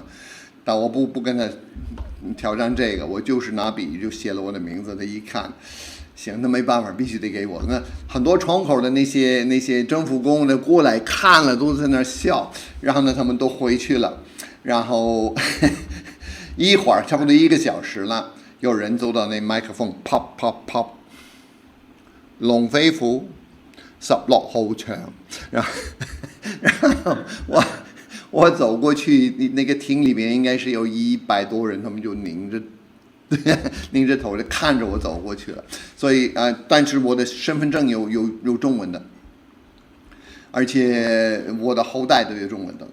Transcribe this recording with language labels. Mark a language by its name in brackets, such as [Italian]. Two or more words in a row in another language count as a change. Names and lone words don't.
[Chinese] 但我不跟他挑战这个，我就是拿笔就写了我的名字。他一看，行，那没办法，必须得给我。那很多窗口的那些政府工的过来看了，都在那笑。然后呢，他们都回去了。然后一会儿差不多1个小时了，有人走到那麦克风 ，pop pop pop，龍飛虎16號場，然後我走過去，那個廳裏面應該是有100多人，他們就擰着頭就看着我走過去了。所以但是我的身份證有中文的，而且我的後代都有中文的。